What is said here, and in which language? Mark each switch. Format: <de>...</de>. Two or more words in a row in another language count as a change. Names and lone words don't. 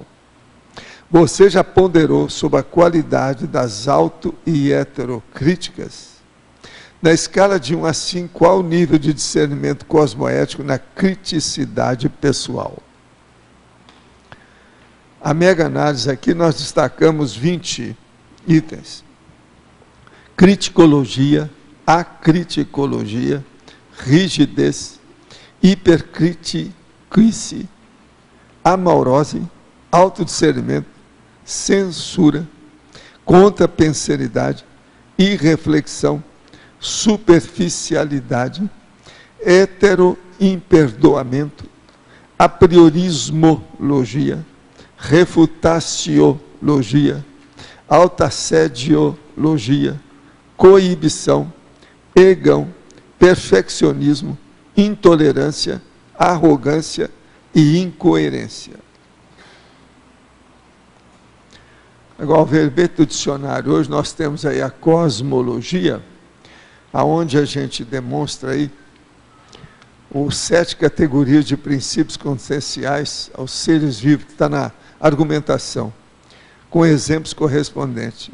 <pt>Você já ponderou sobre a qualidade das auto- e heterocríticas? Na escala de 1 a 5, qual o nível de discernimento cosmoético na criticidade pessoal? A mega análise aqui nós destacamos 20 itens. Criticologia, acriticologia, rigidez, hipercriticice, amaurose, autodiscernimento, censura, contrapensenidade, irreflexão, superficialidade, heteroimperdoamento, apriorismologia, refutaciologia, autoassediologia, coibição, egão, perfeccionismo, intolerância, arrogância e incoerência. Agora, o verbete do dicionário, hoje nós temos aí a cosmologia, aonde a gente demonstra aí os 7 categorias de princípios conscienciais aos seres vivos, que está na argumentação, com exemplos correspondentes.</pt>